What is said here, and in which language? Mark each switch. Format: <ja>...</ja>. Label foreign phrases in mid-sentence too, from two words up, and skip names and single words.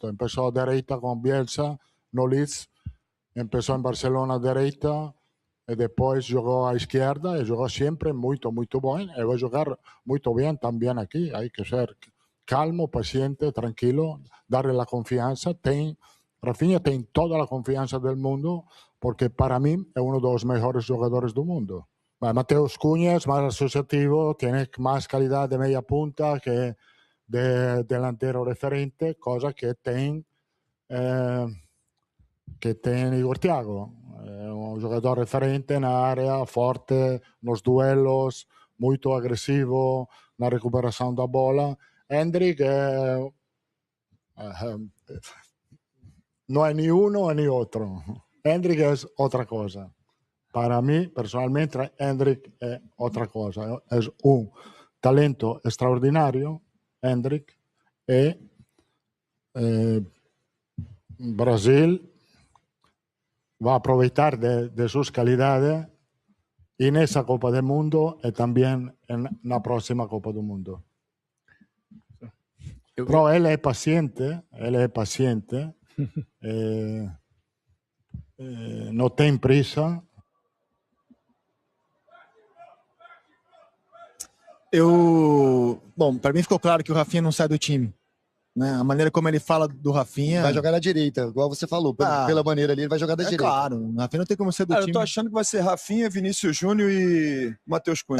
<pt>Começou à direita com Bielsa, no Leeds, começou em Barcelona à direita, e depois jogou à esquerda, e jogou sempre muito, muito bem, e vai jogar muito bem também aqui. Há que ser calmo, paciente, tranquilo, darle a confiança. Rafinha tem toda a confiança do mundo, porque para mim é um dos melhores jogadores do mundo.</pt> <es>Mateus Cunha es más asociativo, tiene más calidad de media punta que de delantero referente, cosa que tiene Igor Thiago.</es> <it>Un giocatore referente in area,</it> <pt>forte nos duelos, molto agressivo na recuperação da bola.</pt> <es>Hendrik no è ni uno ni otro. Hendrik es otra cosa. Para mí, personalmente, Hendrik es otra cosa. Es un talento extraordinario, Hendrik, y Brasil va a aprovechar de sus calidades en esa Copa del Mundo y también en la próxima Copa del Mundo. Pero él es paciente, no tiene prisa.</es> <pt>Bom, para mim ficou claro que o Rafinha não sai do time. Né? A maneira como ele fala do Rafinha... Vai jogar na direita, igual você falou. Pela maneira ali, ele vai jogar da direita. Claro, o Rafinha não tem como ser do time. Eu tô achando que vai ser Rafinha, Vinícius Júnior e Matheus Cunha.</pt>